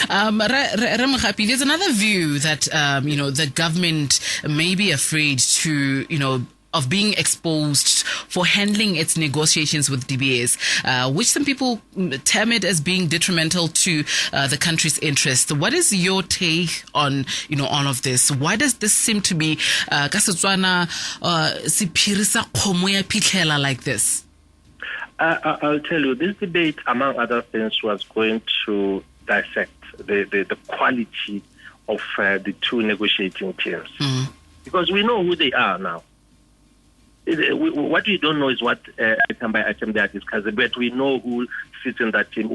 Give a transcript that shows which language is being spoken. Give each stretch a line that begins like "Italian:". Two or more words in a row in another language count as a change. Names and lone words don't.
English: Mogapi, there's another view that, the government may be afraid to, of being exposed for handling its negotiations with DBS, which some people term it as being detrimental to the country's interest. What is your take on, all of this? Why does this seem to be Botswana
Tswana: sipirisa khomo ya phitlhela
English: like this? I'll tell you, this debate, among other things, was going to dissect the quality of the two negotiating teams. Because we know who they are now. What we don't know is what item by item they are discussing, but we know who sits in that team.